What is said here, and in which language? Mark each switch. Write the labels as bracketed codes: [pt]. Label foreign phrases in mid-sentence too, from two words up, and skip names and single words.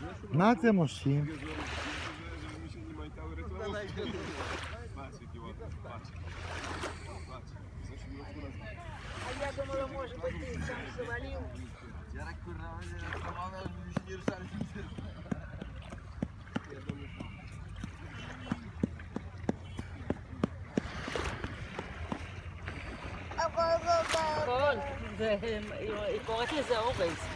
[he] מה אתם עושים? [ru] А я думала, может быть, ты сам завалил. [he] נכון, היא קוראת לזה אורז.